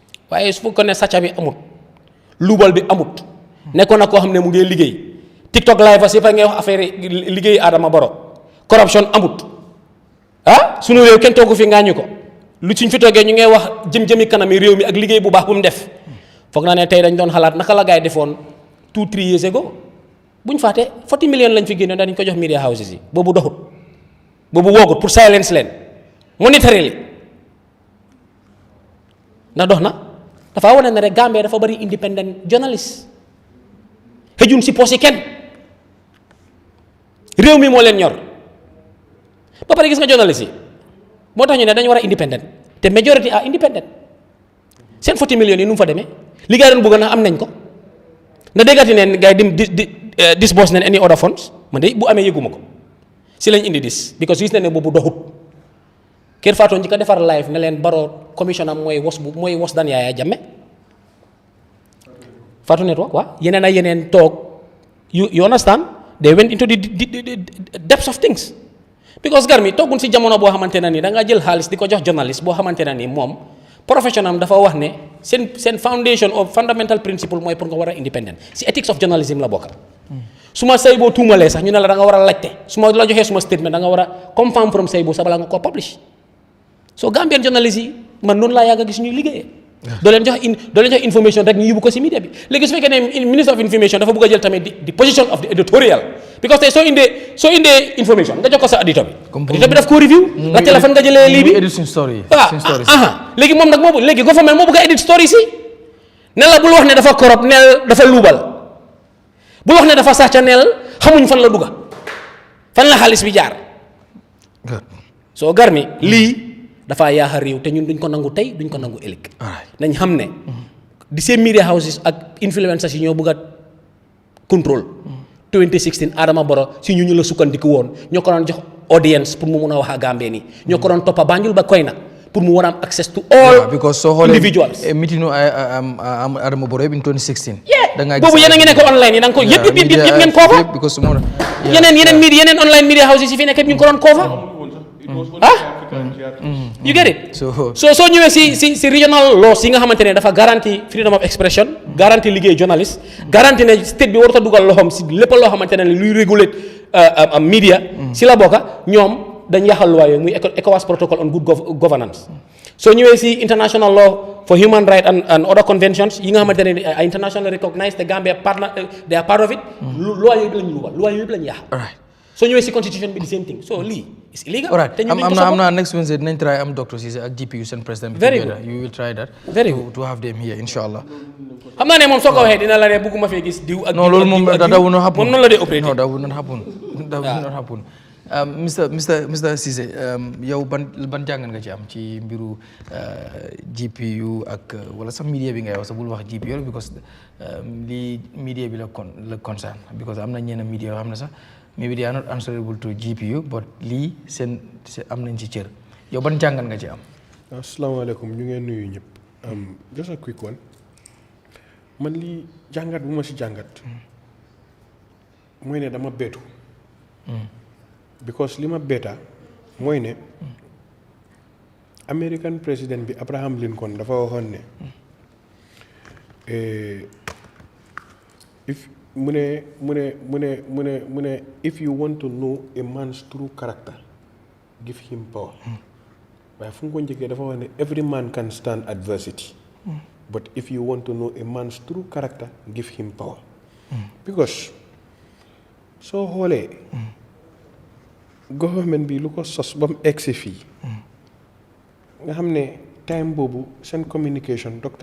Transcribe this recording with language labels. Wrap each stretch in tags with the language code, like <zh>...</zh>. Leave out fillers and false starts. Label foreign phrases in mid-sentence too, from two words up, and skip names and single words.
<wo>waaye su fekkoon ne sàcca bi amut luubal bi amut nekkoon na koo xam ne mu ngi liggéey TikTok live si fa ngay wax affaire liggéey Adama Barrow corruption amut sunu réew kenn toogu fi ngaañu ko lu suñ fi toogee ñu ngay wax jëm-jëmi kanami réew mi ak liggéey bu baax bu mu def foog naa ne tey dañ doon xalaat naka la gaay defoon</wo> <en>2-3 years ago</en> <wo>buñ fàtte 40 millions lañ fi génnoon dañ ko jox</wo> <en>media houses</en> <wo>yi boobu doxut boobu woogut pour silence leen monetarily ndax dox na dafa wane ne rek Gambia dafa bari</wo> <en>independent journalist</en> <wo>xëjun si poos yi kenn réew mi moo leen ñor ba pare gis nga journalist yi moo tax ñu ne dañu war a independent te</wo> <en>majority are independent</en> <wo>seen 40 millions yi nu mu fa demee li gaa doon bëgg na am nañ ko na déggati neen gars yi di disburse neen</wo> <en>any other funds</en> <wo>man de bu amee yëguma ko si lañ indi dis because gis na ne boobu doxut kër Fatou njëkk a defar live ne leen Barrow commission am mooy wos daan Yahya Jammeh Fatou network waaw yeneen ak yeneen toog</wo> <en>you understand they went into the depths of things</en> <wo>because Garmi toogun si jamono boo xamante ne nii da nga jël xaalis di ko jox journaliste boo xamante ne nii moom professional dafa wax ne seen foundation of fundamental principle mooy pour nga war a independent si</wo> <en>ethics of journalism</en> <wo>la bokka su ma say boo tuumalee sax ñu ne la da nga war a laajte su ma la joxee suma statement da nga war a confirm from say boo sa balaa nga koo publish so</wo> <en>Gambian journalist</en> <wo>yi man noonu laa yàgg a gis ñuy liggéeyee doo leen jox information rek ñu yóbbu ko si media bi léegi su fekkee ne</wo> <en>minister of information</en> <wo>dafa bëgg a jël tamit di</wo> <en>position of the editorial</en> <wo>because tey soo indee information nga jox ko sa auditor bi daf koo review la téléphone nga jëlee lii bi léegi moom nag léegi government moo bëgg a edit story si ne la bul wax ne dafa corrupt neel dafa luubal bul wax ne dafa sàcca neel xamuñ fan la dugga fan la xaalis bi jaar soo Garmi lii dafa yaaxa réew te ñun duñ ko nangu tey duñ ko nangu ëllëg nañ xam ne di seen</wo> <en>media houses</en> <wo>ak influencers yi ñoo bëgg a contrôle 2016 Adama Barrow si ñu la sukkandiku woon ñoo ko doon jox audience pour mu mun a wax a Gambie nii ñoo ko doon toppa Banjul ba koy na pour mu war a am</wo> <en>access to all individuals meeting Adama Barrow in 2016</en> <wo>boobu yéen a ngi nekk online yi da nga ko yëpp ngeen cover yeneen</wo> <en>online media houses</en> <wo>yi fi nekk ñu ko doon cover</wo> <en>you get it</en> <wo>soo ñëwee si</wo> <en>regional laws</en> <wo>yi nga xamante ne dafa garantie</wo> <en>freedom of expression</en> <wo>garantie liggéey journaliste garantie ne state bi warut a dugal loxoom si lépp loo xamante ne luy réguler media si la bokka ñoom dañ yaxal loi yooyu muy</wo> <en>ECOWAS protocol on good governance</en> <wo>soo ñëwee si</wo> <en>international law for human rights and other conventions</en> <wo>yi nga xamante ne</wo> <en>internationally recognized</en> <wo>te Gambia</wo> <en>they are part of it</en> <wo>loi yooyu lañu lugal loi yooyu lañu yaxal soo ñëwee si constitution bi</wo> <en>the same thing</en> <wo>so lii</wo> <en>is illegal.</en> <wo>Alright, am na</wo> <en>next Wednesday</en> <wo>dinañ try am Dr. Ceesay ak GPU seen président.</wo> <en>Very good. You will try that. Very good. To have them here inshallah.</en> <wo>xam naa ne moom soo ko waxee dina la ne bëgguma fee gis diw ak.</wo> <en>non</en> <wo>loolu moom</wo> <en>that will not happen.</en> <wo>moom noonu la dee operating.</wo> <en>No, that will not happen. That will not happen. Mr.</en> <wo>Ceesay yow ban jàngat nga ci am ci mbiru GPU ak wala sax media bi ngay wax sax bul wax GPU because lii media bi la concern because am na ñenn media yoo xam ne sax</wo> <en>maybe they are not answerable to GPU</en> <wo>but lii seen am nañ ci cër yow ban jàngat nga ci am. asalaamaaleykum ñu ngeen nuyu ñëpp.</wo> <en>Just a quick one</en> <wo>man lii jàngat bu ma si jàngat mooy ne dama beetu. because li ma beeta mooy ne American président bi Abraham Lincoln dafa waxoon ne if mu ne if</wo> <en>you want to know a man's true character give him power</en> <wo>waaye fu mu ko njëkkee dafa wax ne</wo> <en>every man can stand adversity but if you want to know a man's true character give him power</en> <wo>because soo xoolee government bi lu ko sos ba mu egsi fii nga xam ne time boobu seen communication Dr.</wo>